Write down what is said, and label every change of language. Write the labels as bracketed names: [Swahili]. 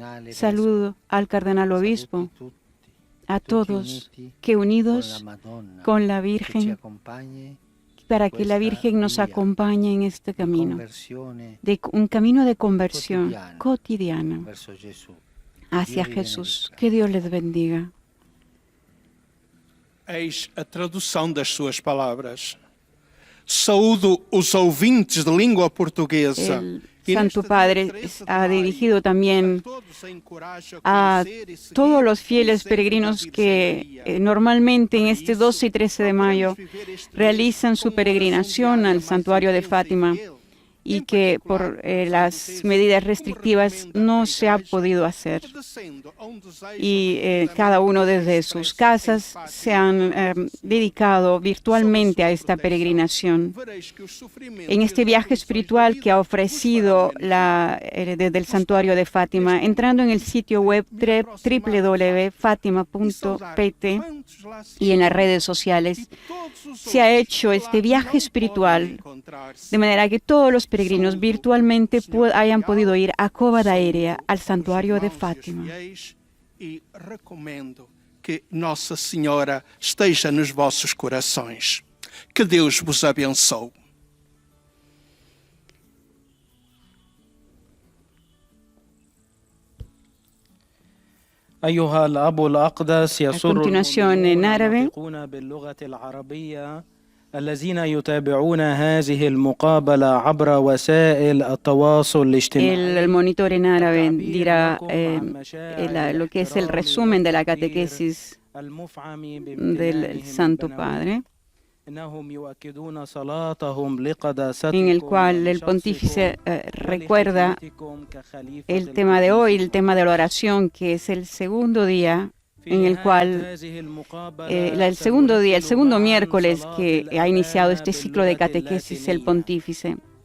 [Spanish] Saludo al cardenal obispo, a todos que unidos con la Virgen, para que la Virgen nos acompañe en este camino, un camino de conversión cotidiana hacia Jesús. Que Dios les bendiga. [Portuguese] Eis a tradução das suas palavras. Saúdo os ouvintes de língua portuguesa. [Spanish] El Santo Padre ha dirigido también a todos los fieles peregrinos que normalmente en este 12 y 13 de mayo realizan su peregrinación al santuario de Fátima y que por las medidas restrictivas no se ha podido hacer. Y cada uno desde sus casas se han dedicado virtualmente a esta peregrinación. En este viaje espiritual que ha ofrecido desde el santuario de Fátima, entrando en el sitio web www.fatima.pt y en las redes sociales, se ha hecho este viaje espiritual de manera que todos los peregrinos virtualmente hayan podido ir a Cova da Iria, al santuario de Fátima. [Portuguese] E recomendo que Nossa Senhora esteja nos vossos corações. Que Deus vos abençoe. [Arabic] أيها الأب الأقدس يسر [Spanish] continuación en árabe. [Arabic] المنطقون باللغة العربية الذين يتابعون هذه المقابلة عبر وسائل التواصل الاجتماعي. [Spanish] El monitor en árabe dirá lo que es el resumen de la catequesis del Santo Padre, en el cual el pontífice recuerda el tema de hoy, el tema de la oración, que es el segundo día en el cual, el segundo miércoles que ha iniciado este ciclo de catequesis el pontífice.